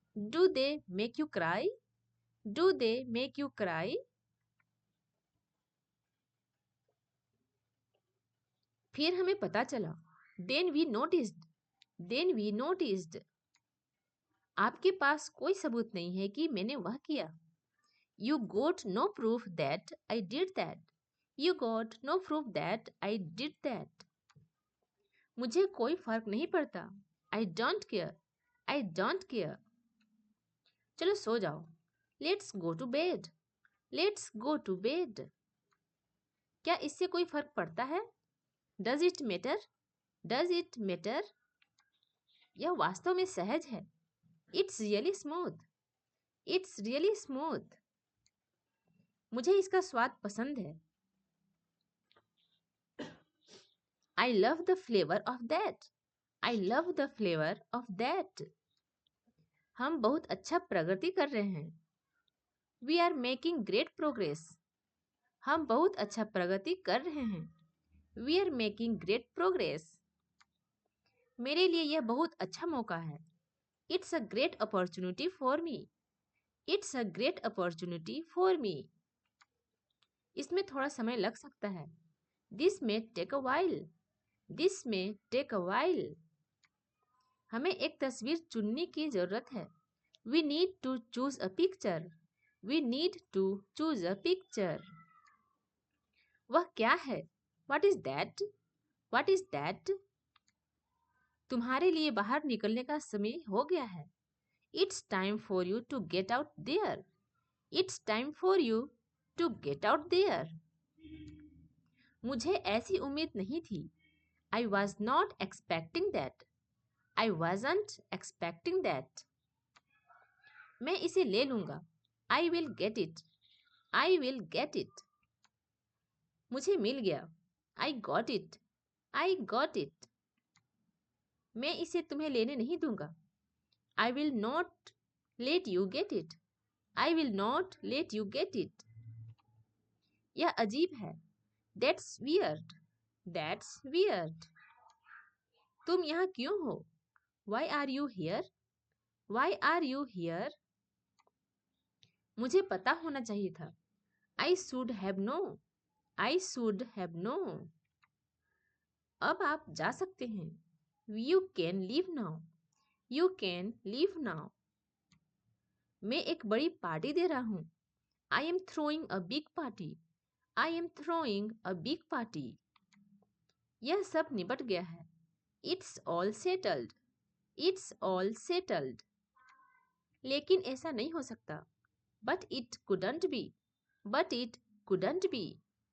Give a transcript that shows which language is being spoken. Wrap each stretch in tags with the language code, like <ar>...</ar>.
<en>Do they make you cry? Do they make you cry? फिर हमें पता चला। Then we noticed. Then we noticed.</en> <hi>आपके पास कोई सबूत नहीं है कि मैंने वह किया।</hi> <en>You got no proof that I did that. You got no proof that I did that.</en> <hi>मुझे कोई फर्क नहीं पड़ता।</hi> <en>I don't care. I don't care. चलो सो जाओ। Let's go to bed. Let's go to bed.</en> <hi>क्या इससे कोई फर्क पड़ता है?</hi> <en>Does it matter? Does it matter? यह वास्तव में सहज है। It's really smooth. It's really smooth.</en> <hi>मुझे इसका स्वाद पसंद है।</hi> <en>I love the flavor of that. I love the flavor of that.</en> <hi>हम बहुत अच्छा प्रगति कर रहे हैं।</hi> <en>We are making great progress.</en> <hi>हम बहुत अच्छा प्रगति कर रहे हैं।</hi> <en>We are making great progress.</en> <hi>मेरे लिए यह बहुत अच्छा मौका है।</hi> <en>It's a great opportunity for me. It's a great opportunity for me.</en> <hi>इसमें थोड़ा समय लग सकता है।</hi> <en>This may take a while. This may take a while.</en> <hi>हमें एक तस्वीर चुनने की जरूरत है।</hi> <en>We need to choose a picture. We need to choose a picture. वह क्या है? What is that? What is that?</en> <hi>तुम्हारे लिए बाहर निकलने का समय हो गया है।</hi> <en>It's time for you to get out there. It's time for you to get out there.</en> <hi>मुझे ऐसी उम्मीद नहीं थी। I was not expecting that.</hi> <en>I wasn't expecting that. मैं इसे ले लूंगा. I will get it. I will get it. मुझे मिल गया. I got it. I got it.</en> <hi>मैं इसे तुम्हें लेने नहीं दूंगा.</hi> <en>I will not let you get it. I will not let you get it. यह अजीब है. That's weird. That's weird. तुम यहाँ क्यों हो? Why are you here?</en> <hi>Why are you here? मुझे पता होना चाहिए था.</hi> <en>I should have known. I should have known.</en> <hi>अब आप जा सकते हैं. You can leave now.</hi> <en>You can leave now.</en> <hi>मैं एक बड़ी पार्टी दे रहा हूँ.</hi> <en>I am throwing a big party. I am throwing a big party.</en> <hi>यह सब निपट गया है. It's all settled. It's all settled. लेकिन ऐसा नहीं हो सकता.</hi> <en>But it couldn't be. But it couldn't be.</en>